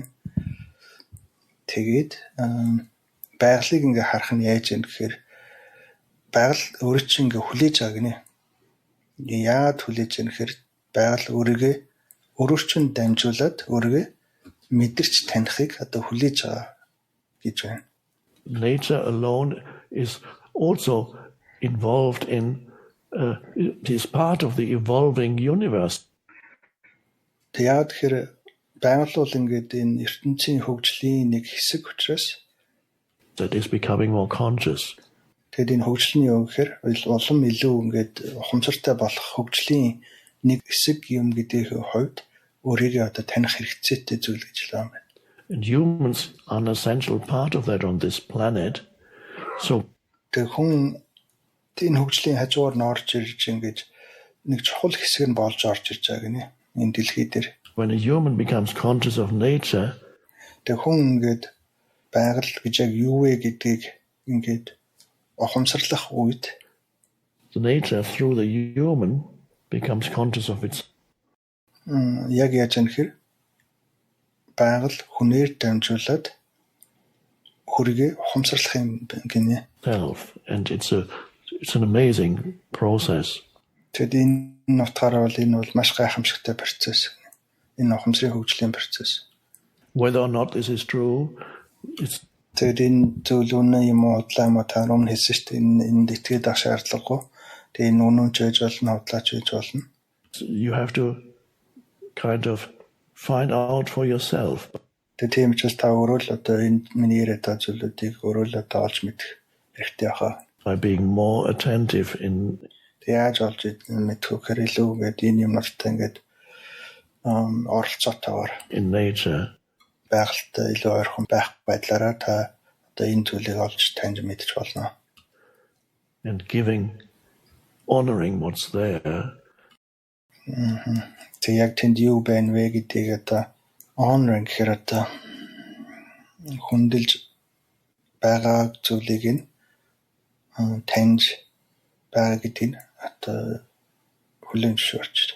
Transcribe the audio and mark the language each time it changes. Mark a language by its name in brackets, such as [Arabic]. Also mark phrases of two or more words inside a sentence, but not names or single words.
[Mongolian] Тэгээд байгалыг ингээд харах нь яаж юм гэхээр байгаль өөрөө чинь ингээд хүлээж байгаа гинэ. Яагаад хүлээж байгаа гэхээр байгаль өөрийгөө өөрөөр чинь дамжуулаад өөрийгөө мэдэрч танихыг одоо хүлээж байгаа гэж байна. [English] Nature alone is also involved in, it is part of the evolving universe. [Mongolian] Тэгээд тэгэхээр байгаль бол ингээд энэ ертөнцийн хөгжлийн нэг хэсэг учраас [English] that is becoming more conscious. [Mongolian] тэгээд энэ хөгжлийн юу гэхээр улам илүү ингээд ухамсартай болох хөгжлийн нэг хэсэг юм гэдгийг хувьд өөрийгөө одоо таних хэрэгцээтэй зүйл гэж л байна. [English] And humans are an essential part of that on this planet. So [Mongolian] тэгээд хүн энэ хөгжлийн хажуугаар нь орж ирж ингэж нэг чухал хэсэг нь болж орж ирж байгаа гинэ энэ дэлхий дээр. [English] when a human becomes conscious of nature, [Mongolian] тэгээд хүн ингээд байгаль гэж яг юу вэ гэдгийг ингээд ухамсарлах үед [English] the nature through the human becomes conscious of its [Mongolian] яг яаж анхэр байгаль хүнээр дамжуулаад хүргээ ухамсарлах юм гинэ. [English] self, and it's an amazing process. [Mongolian] Тэгэд энэ нутгаараа бол энэ бол маш гайхамшигтай процесс. Энэ ухамсарын хөгжлийн процесс. [English] Whether or not this is true, it's [Mongolian] тэгэд энэ зүйл үнэн юм уу худлаа юм уу та өмнө хэлсэн шүү дээ. Энд итгээд ах шаардлагагүй. Тэгээ энэ үнэн ч байж болно, худлаач байж болно. [English] You have to kind of find out for yourself. [Mongolian] Тэгээ тийм ч бас та өөрөө л одоо энэ миний яриад байгаа зүйлүүдийг өөрөө л одоо олж мэдэх хэрэгтэй хаа. [English] By being more attentive in [Mongolian] Яаж олж мэдхүүхээр илүү гэдэг энэ юмнартай ингээд оролцоотойгоор [English] in nature, [Mongolian] байгальтай илүү ойрхон байх байдлаараа та одоо энэ зүйлийг олж таньж мэдчих болно. [English] and honoring what's there. [Mongolian] Тэг яг тэнд юу байна вэ гэдгийг одоо honoring гэхээр одоо хүндэлж байгаа зүйлийг нь таньж байгаа гэдгийг одоо хүлээн зөвшөөрч.